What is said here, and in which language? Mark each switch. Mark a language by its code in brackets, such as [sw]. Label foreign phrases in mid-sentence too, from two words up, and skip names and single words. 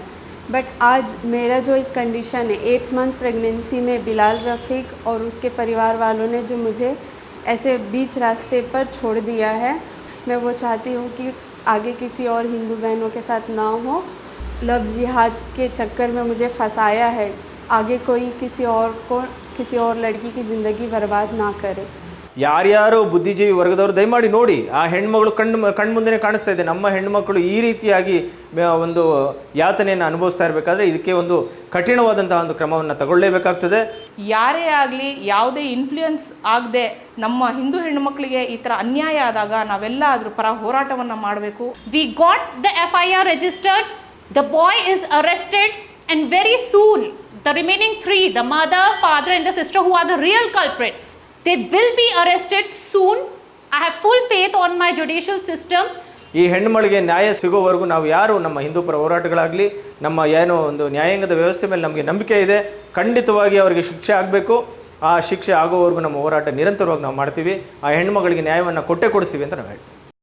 [hi] बट आज मेरा जो एक कंडीशन है, 8 [en] month pregnancy [hi] में बिलाल रफ़ीक और उसके परिवार वालों ने जो मुझे ऐसे बीच रास्ते पर छोड़ दिया है, मैं वो चाहती हूँ कि आगे किसी और हिंदू बहनों के साथ ना हो। लव जिहाद के चक्कर में मुझे फंसाया है, आगे कोई किसी और लड़की की ज़िंदगी बर्बाद ना करे। [kn] ಯಾರ್ಯಾರು ಬುದ್ಧಿಜೀವಿ ವರ್ಗದವರು ದಯಮಾಡಿ ನೋಡಿ, ಆ ಹೆಣ್ಮಗಳು ಕಣ್ಮುಂದೆನೇ ಕಾಣಿಸ್ತಾ ಇದೆ. ನಮ್ಮ ಹೆಣ್ಮಕ್ಳು ಈ ರೀತಿಯಾಗಿ ಒಂದು ಯಾತನೆಯನ್ನು ಅನುಭವಿಸ್ತಾ ಇರಬೇಕಾದ್ರೆ ಇದಕ್ಕೆ ಒಂದು ಕಠಿಣವಾದಂತಹ ಒಂದು ಕ್ರಮವನ್ನು ತಗೊಳ್ಳೇಬೇಕಾಗ್ತದೆ. ಯಾರೇ ಆಗಲಿ ಯಾವುದೇ ಇನ್ಫ್ಲೂಯೆನ್ಸ್ ಆಗದೆ ನಮ್ಮ ಹಿಂದೂ ಹೆಣ್ಣುಮಕ್ಕಳಿಗೆ ಈ ಥರ ಅನ್ಯಾಯ ಆದಾಗ ನಾವೆಲ್ಲ ಅದ್ರ ಪರ ಹೋರಾಟವನ್ನು ಮಾಡಬೇಕು. [en] We got the FIR registered, the boy is arrested, and very soon the remaining 3, the mother, father and the sister who are the real culprits, they will be arrested soon. I have full faith on my judicial system. [kn] ಈ ಹೆಣ್ಣುಮಳಿಗೆ ನ್ಯಾಯ ಸಿಗೋವರೆಗೂ ನಾವು ಯಾರು ನಮ್ಮ ಹಿಂದೂ ಪರ ಹೋರಾಟಗಳಾಗಲಿ, ನಮ್ಮ ಏನೋ ಒಂದು ನ್ಯಾಯಾಂಗದ ವ್ಯವಸ್ಥೆ ಮೇಲೆ ನಮಗೆ ನಂಬಿಕೆ ಇದೆ. ಖಂಡಿತವಾಗಿ ಅವರಿಗೆ ಶಿಕ್ಷೆ ಆಗಬೇಕು. ಆ ಶಿಕ್ಷೆ ಆಗೋವರೆಗೂ ನಮ್ಮ ಹೋರಾಟ ನಿರಂತರವಾಗಿ ನಾವು ಮಾಡ್ತೀವಿ. ಆ ಹೆಣ್ಣುಮಗಳಿಗೆ ನ್ಯಾಯವನ್ನು ಕೊಡ್ತೀವಿ ಅಂತ ನಾವು ಹೇಳ್ತೀವಿ.